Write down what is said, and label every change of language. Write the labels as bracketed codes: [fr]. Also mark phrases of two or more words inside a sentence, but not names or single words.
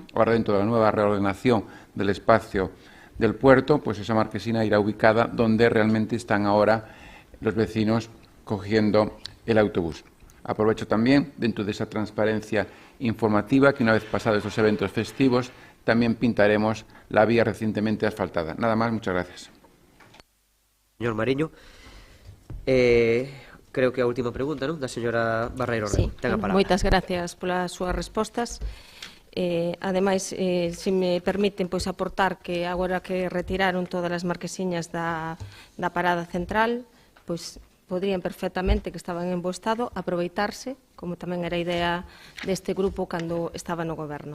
[es] Ahora, dentro de la nueva reordenación del espacio del puerto, pues esa marquesina irá ubicada donde realmente están ahora los vecinos cogiendo el autobús. Aprovecho también, dentro de esa transparencia informativa, que una vez pasados estos eventos festivos, también pintaremos la vía recientemente asfaltada. Nada más, muchas gracias. [gl] Señor Mariño, creo que a última pregunta, non? Da señora Barreiro Rego. Ten a palabra. Moitas gracias polas súas respostas. Ademais, se me permiten pois aportar que agora que retiraron todas as marquesiñas da parada central, pois podrían perfectamente, que estaban en bo estado, aproveitarse, como tamén era a idea deste grupo cando estaba no goberno.